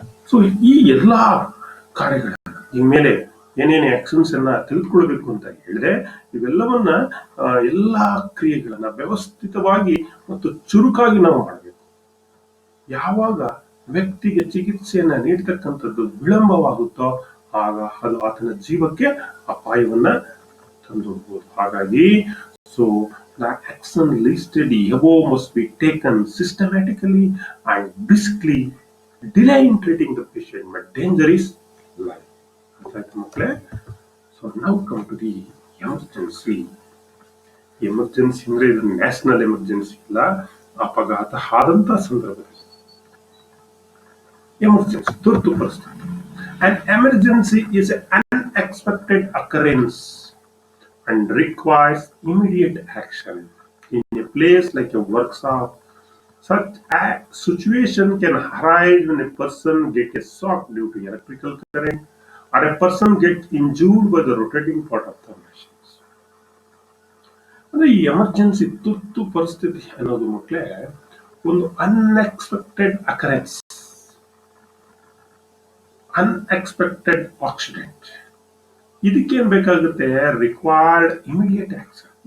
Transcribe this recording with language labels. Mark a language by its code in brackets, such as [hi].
[kn] So ಈ ಎಲ್ಲಾ ಕಾರ್ಯಗಳನ್ನ ಈ ಮೇಲೆ ಏನೇನು ಆಕ್ಷನ್ಸ್ ಅನ್ನ ತೆಗೆದುಕೊಳ್ಬೇಕು ಅಂತ ಹೇಳಿದ್ರೆ ಇವೆಲ್ಲವನ್ನ ಎಲ್ಲಾ ಕ್ರಿಯೆಗಳನ್ನ ವ್ಯವಸ್ಥಿತವಾಗಿ ಮತ್ತು ಚುರುಕಾಗಿ ನಾವು ಮಾಡಬೇಕು. ಯಾವಾಗ ವ್ಯಕ್ತಿಗೆ ಚಿಕಿತ್ಸೆಯನ್ನ ನೀಡತಕ್ಕಂಥದ್ದು ವಿಳಂಬವಾಗುತ್ತೋ ಆಗ ಅದು ಆತನ ಜೀವಕ್ಕೆ ಅಪಾಯವನ್ನ ತಂದೊಡ್ಬಹುದು. ಹಾಗಾಗಿ [en] So the action listed above must be taken systematically and briskly, delaying treating the patient but danger is life. [kn] ಮಕ್ಕಳೇ, [en] so [kn] ನಾವು [en] Come to the emergency. [kn] Emergency ಅಂದ್ರೆ ಇದು ನ್ಯಾಷನಲ್ ಎಮರ್ಜೆನ್ಸಿ ಇಲ್ಲ, ಅಪಘಾತ ಆದಂತ ಸಂದರ್ಭದಲ್ಲಿ ಎಮರ್ಜೆನ್ಸಿ, ತುರ್ತು ಪರಿಸ್ಥಿತಿ. [en] An emergency is an unexpected occurrence and requires immediate action in a place like a workshop. Such a situation can arise when a person gets a shock due to electrical current or a person gets injured by the rotating part of the machines. [kn] ಅಂದ್ರೆ ಈ emergency ತುರ್ತು ಪರಿಸ್ಥಿತಿ ಅನ್ನೋದು ಮಕ್ಕಳೇ ಒಂದು [en] Unexpected occurrence, unexpected accident. [kn] ಇದಕ್ಕೇನ್ ಬೇಕಾಗುತ್ತೆ, [en] Required immediate action.